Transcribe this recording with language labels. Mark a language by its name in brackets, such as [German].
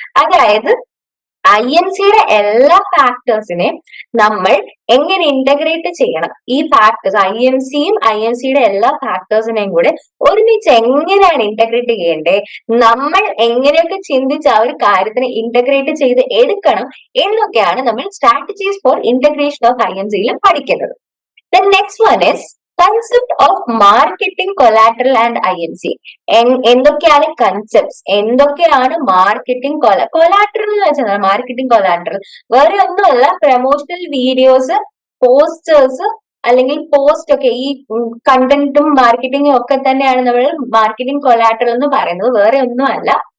[Malayalam] അതായത് IMCയുടെ എല്ലാ ഫാക്ടേഴ്സിനെയും നമ്മൾ എങ്ങനെ ഇന്റഗ്രേറ്റ് ചെയ്യണം, ഈ ഫാക്ടേഴ്സ് IMCയും IMCയുടെ എല്ലാ ഫാക്ടേഴ്സിനെയും കൂടെ ഒരുമിച്ച് എങ്ങനെയാണ് ഇന്റഗ്രേറ്റ് ചെയ്യേണ്ടത്, നമ്മൾ എങ്ങനെയൊക്കെ ചിന്തിച്ച് ആ ഒരു കാര്യത്തിനെ ഇന്റഗ്രേറ്റ് ചെയ്ത് എടുക്കണം എന്നൊക്കെയാണ് നമ്മൾ സ്ട്രാറ്റജീസ് ഫോർ ഇന്റഗ്രേഷൻ ഓഫ് IMCയിൽ പഠിക്കുന്നത്. [English] The next one is concept of marketing collateral and IMC. [Malayalam] എന്തൊക്കെയാണ് കൺസെപ്റ്റ്സ്, എന്തൊക്കെയാണ് മാർക്കറ്റിംഗ് കൊലാട്രൽ എന്ന് വെച്ചാൽ മാർക്കറ്റിംഗ് കൊലാട്രൽ വേറെ ഒന്നുമല്ല, പ്രൊമോഷണൽ വീഡിയോസ്, പോസ്റ്റേഴ്സ് അല്ലെങ്കിൽ പോസ്റ്റ് ഒക്കെ, ഈ കണ്ടന്റും മാർക്കറ്റിംഗും ഒക്കെ തന്നെയാണ് നമ്മൾ മാർക്കറ്റിംഗ് കൊലാട്രൽ എന്ന് പറയുന്നത്, വേറെ ഒന്നുമല്ല.